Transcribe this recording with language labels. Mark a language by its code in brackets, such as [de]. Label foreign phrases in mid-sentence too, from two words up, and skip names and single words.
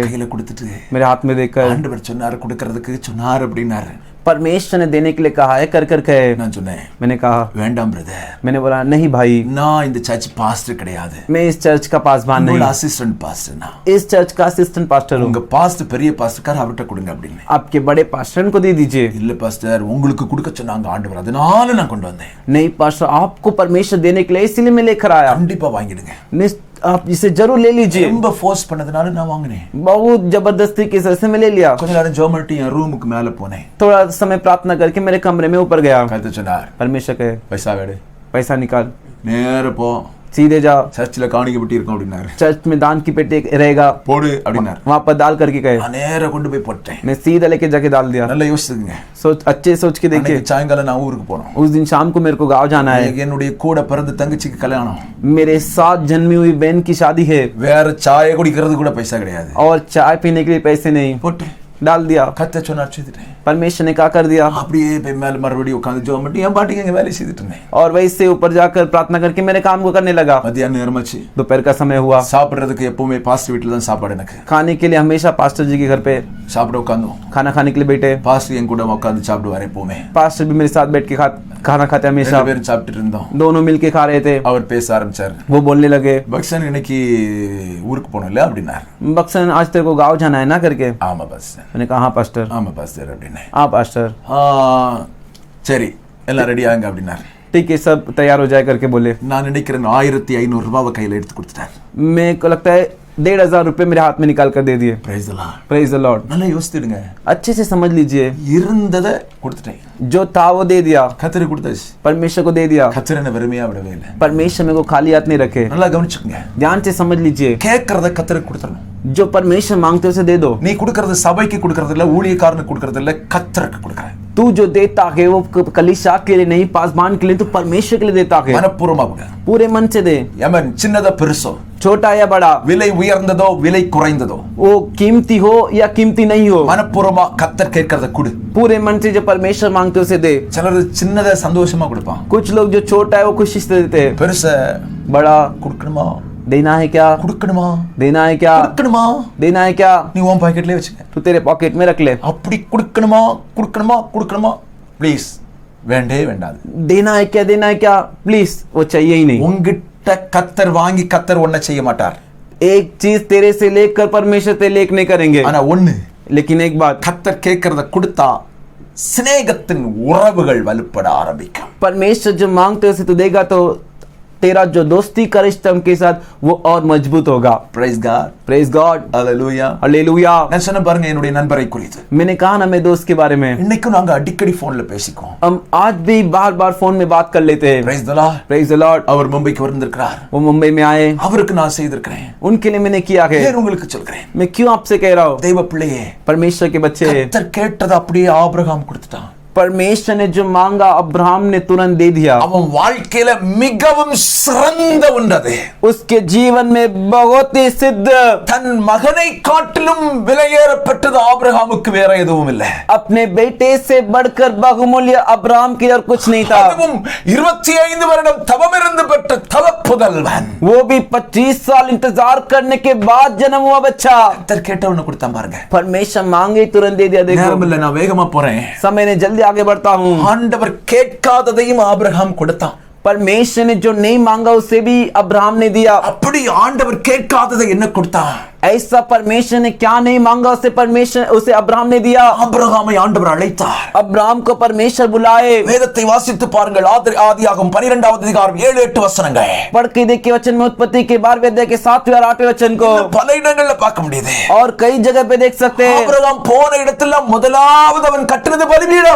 [ta] கையில கொடுத்துட்டு [hi] मेरे हाथ में देकर [ta] ஆண்டவர் சொன்னாரு கொடுக்கிறதுக்கு சொன்னாரு அப்படினாரு. [hi] परमेश्वर ने देने के लिए कहा है, कर कर कहे। [ta] நான் சொன்னேன், [hi] मैंने कहा, [ta] வேண்டாம் பிரதர், [hi] मैंने बोला नहीं भाई, [ta] நான் இந்த சர்ச் பாஸ்டர் கிடையாது, [hi] मैं इस चर्च का पासवान नहीं, [en] assistant pastor [ta] நான், [hi] इस चर्च का [en] assistant pastor [hi] हूँ। [ta] உங்க பாஸ்டர் பெரிய பாஸ்டர் அவர்கிட்ட கொடுங்க அப்படின்னு. [hi] आपके बड़े पास्टर को दे दीजिए। [ta] இல்ல பாஸ்டர், உங்களுக்கு கொடுக்க சொன்னாங்க ஆண்டவர், அதனால நான் கொண்டு வந்தேன். [hi] नहीं पास्टर, आपको परमेश्वर देने के लिए इसलिए मैं लेकर आया। [ta] கண்டிப்பா வாங்கிடுங்க, [hi] आप इसे जरूर ले लीजिए। [ta] ரொம்ப ஃபோர்ஸ் பண்ணதுனால நான் வாங்கினேன். [hi] बहुत जबरदस्ती के सर से मैं ले लिया। [ta] கொஞ்ச நேரம் ஜெபம் பண்ணிட்டு என் ரூமுக்கு மேல போனேன். [hi] थोड़ा समय प्रार्थना करके मेरे कमरे में ऊपर गया। [ta] கர்த்தர் சொன்னார், [hi] परमेश्वर कहे, [ta] பைசா வேடு, [hi] पैसा निकाल, [ta] நேர போ, [hi] सीधे जा, [ta] சர்ச்சில் காணிக்கை பெட்டி இருக்கும் அப்படின்னாரு. [hi] चर्च में दान की पेटी रहेगा, [ta] போடு அப்படின்னாரு. [hi] वहां पर डाल करके कहे। [ta] நான் நேர கொண்டு போய் போட்டேன். [hi] मैं सीधा लेके जाके डाल दिया। [ta] நல்லா யோசிச்சுங்க. [hi] अच्छे सोच के देखिए, [ta] அன்னைக்கு சாயங்காலம் நான் ஊருக்கு போனோம். [hi] उस दिन शाम को मेरे को गांव जाना है। [ta] என்னுடைய கூட பிறந்த தங்கச்சிக்கு கல்யாணம். [hi] मेरे साथ जन्मी हुई बहन की शादी है, [ta] வேற சாய குடிக்கிறது கூட பைசா கிடையாது. [hi] और चाय पीने के लिए पैसे नहीं। [ta] போட்டு [hi] डाल दिया। [ta] கர்த்தர் சொன்னார், செய்துட்டேன். [hi] परमेश्वर ने क्या कर दिया, [ta] அப்படியே போய் மேல மறுபடியும் உட்கார்ந்து ஜெபம் பண்ணி என் பாட்டுக்கு எங்க வேலை செய்துட்டு இருந்தேன். [hi] और वही से ऊपर जाकर प्रार्थना करके मेरे काम को करने लगा। [ta] மத்தியான நேரமாச்சு. [hi] दोपहर का समय हुआ। [ta] சாப்பிடுறதுக்கு எப்பவுமே பாஸ்டர் வீட்டுல தான் சாப்பாடு. எனக்கு [hi] खाने के लिए हमेशा पास्टर जी के घर पे [ta] சாப்பிட உட்கார்ந்தோம். [hi] खाना खाने के लिए बैठे। [ta] பாஸ்டர் என் கூட உட்கார்ந்து சாப்பிடுவார் எப்பவுமே. [hi] पास्टर भी मेरे साथ बैठ के खाना खाते हमेशा। [ta] ரெண்டு பேரும் சாப்பிட்டு இருந்தோம். [hi] दोनों मिलके खा रहे थे। [ta] அவர் பேச ஆரம்பிச்சார். [hi] वो बोलने लगे, [ta] பக்சன் இன்னைக்கு ஊருக்கு போனோம்ல அப்படின்னாரு. [hi] बक्सन आज तेरे को गाँव जाना है ना करके। [ta] ஆமா பாஸ்டர். [hi] मैंने कहा हाँ पास्टर। [ta] ஆமா பாஸ்டர் அப்படின்னு. [hi] हाँ पास्टर। [ta] சரி எல்லாம் ரெடி ஆகுங்க அப்படின்னாரு. [hi] ठीक है, सब तैयार हो जाए करके बोले। [ta] நான் நினைக்கிறேன் 1500 ரூபாவை கையில எடுத்து கொடுத்துட்டார். [hi] मेरे को लगता है 1500 रुपए मेरे हाथ में निकाल कर दे दिए। [en] Praise the Lord. Praise the Lord. [ta] நல்லா யோசித்துடுங்க. [hi] अच्छे से समझ लीजिए, [ta] இருந்ததை கொடுத்துட்டேன். [hi] जो था वो दे दिया, [ta] கர்த்தருக்கு கொடுத்தாச்சு. [hi] परमेश्वर को दे दिया। [ta] கர்த்தர் என்ன வெறுமையா விடவே இல்லை. [hi] परमेश्वर मेरे को खाली हाथ नहीं रखे। [ta] நல்லா கவனிச்சுக்கங்க. [hi] ध्यान से समझ लीजिए, [ta] கேட்கறத கர்த்தருக்கு கொடுத்துறணும். [hi] जो परमेश्वर मांगते हो उसे दे दो। [ta] நீ கொடுக்கறது சபைக்கு கொடுக்கறது இல்ல, ஊழியக்காரனுக்கு கொடுக்கறது இல்ல, கர்த்தருக்கு கொடுக்கற. [hi] तू जो देता है वो कलीसिया के लिए नहीं, पासवान के लिए, तू परमेश्वर के लिए देता है। [ta] மனப்பூர்வமா கொடு. [hi] पूरे मन से दे। [ta] யமன் சின்னதோ பெருசோ, [hi] छोटा या बड़ा, [ta] விலை உயர்ந்ததோ விலை குறைந்ததோ, [hi] वो कीमती हो या कीमती नहीं हो, [ta] மனப்பூர்வமா கர்த்தர் கேட்கறத கொடு. [hi] पूरे मन से जो परमेश्वर मांगते हो उसे दे। [ta] சிலர் சின்னதை சந்தோஷமா கொடுப்பான். [hi] कुछ लोग जो छोटा है वो खुशी से देते हैं, [ta] பெருச [hi] बड़ा [ta] கொடுக்கணுமா [hi] देना है क्या, [ta] கொடுக்கணுமா [hi] देना है क्या, [ta] கொடுக்கணுமா [hi] देना है क्या, [ta] நீ உன் பாக்கெட்லயே வச்சுக்க. [hi] तू तेरे पॉकेट में रख ले। [ta] அப்படி கொடுக்கணுமா கொடுக்கணுமா கொடுக்கணுமா ப்ளீஸ் வேண்டே வேண்டாது. [hi] देना है क्या, देना है क्या, प्लीज वो चाहिए ही नहीं। [ta] உங்கிட்ட கர்த்தர் வாங்கி கர்த்தர் ஒன்ன செய்ய மாட்டார். [hi] एक चीज तेरे से लेकर परमेश्वर तेरे लेक नहीं करेंगे, [ta] ஆனா ஒண்ணு, [hi] लेकिन एक बात, [ta] கர்த்தர் கேட்கறத கொடுத்தா சிநேகத்தின் உறவுகள் வலுப்பட ஆரம்பிக்கும். [hi] परमेश्वर जो मांगते हो उसे तू देगा तो तेरा जो दोस्ती का रिश्ता उनके साथ वो और मजबूत होगा। [en] Praise God. Praise God. Hallelujah. [hi] हालेलुया। [ta] நான் சொன்ன பாருங்க என்னுடைய நண்பரை குறித்து. [hi] मैंने कहा ना मेरे दोस्त के बारे में, [ta] இன்னைக்கு நாங்க அடிக்கடி போன்ல பேசிக்குவோம். [hi] हम आज भी बार बार फोन में बात कर लेते हैं। [en] Praise the Lord. Praise the Lord. [ta] அவர் மும்பைக்கு வந்திருக்கிறார். [hi] वो मुंबई में आए, [ta] அவருக்கு நான் செய்திருக்கிறேன். [hi] उनके लिए मैंने किया है। [ta] ஏன் உங்களுக்கு சொல்றேன்? [hi] मैं क्यों आपसे कह रहा हूँ, [ta] தெய்வ பிள்ளையே, [hi] परमेश्वर के बच्चे, [ta] கர்த்தர் கேட்டது அப்படியே ஆபிரகாம் கொடுத்துட்டான். [hi] परमेश्वर ने जो मांगा अब्राहम ने तुरंत दे दिया। [ta] அவன் வாழ்க்கையில மிகவும் சிறந்த ஒன்றது. [hi] उसके जीवन में बहुत ही सिद्ध, [ta] தன் மகனை காட்டிலும் விலையேறப்பட்டது ஆபிரகாமுக்கு வேற எதுவும் இல்லை. [hi] अपने बेटे से बढ़कर बहुमूल्य अब्राहम की और कुछ नहीं था। [ta] அதுவும் 25 வருடம் தவமிருந்து பெற்ற தவப்புதல்வன். [hi] वो भी 25 साल इंतजार करने के बाद जन्म हुआ बच्चा। [ta] கர்த்தர் கேட்டவன கொடுத்தான் பாருங்க. [hi] परमेश्वर मांगे तुरंत दे दिया। देखो [ta] நேரம் இல்ல, நான் வேகமா போறேன். [hi] समय ने जल्दी आगे बढ़ता हूँ। [ta] ஆண்டவர் கேட்காததையும் ஆபிரகாம் கொடுத்தான். [hi] परमेश्वर ने जो नहीं मांगा उसे भी अब्राहम ने दिया। [ta] அப்படி ஆண்டவர் கேட்காததை என்ன கொடுத்தான்? [hi] ऐसा परमेश्वर ने क्या नहीं मांगा उसे परमेश्वर उसे अब्राहम ने दिया। [ta] ஆபிரகாமை ஆண்டவர் அழைத்தார். [hi] अब्राहम को परमेश्वर बुलाए। [ta] வேதத்தை வாசித்து பாருங்கள். ஆதியாகமம் 12வது அதிகாரம் 7-8 வசனங்கள். [hi] पढ़ के देखिए वचन में उत्पत्ति के 12वें अध्याय के 7वें और 8वें वचन को [ta] பல இடங்கள்ல பார்க்க முடியுது. [hi] और कई जगह पे देख सकते हैं। [ta] ஆபிரகாம் போன இடத்துல முதலாவது அவன் கட்டினது பலிபீடம்.